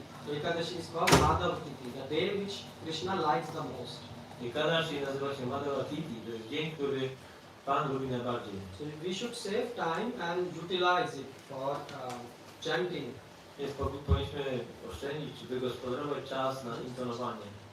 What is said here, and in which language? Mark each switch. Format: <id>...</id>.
<en>Ekadashi is called Madhav Tithi, the day which Krishna likes the most.</en> <pl>Ekadashi nazywa się Madhava Tithi, to jest dzień, który Pan lubi najbardziej.</pl> <en>So we should save time and utilize it for chanting.</en> <pl>Więc powinniśmy oszczędzić czy wygospodarować czas na intonowanie.</pl>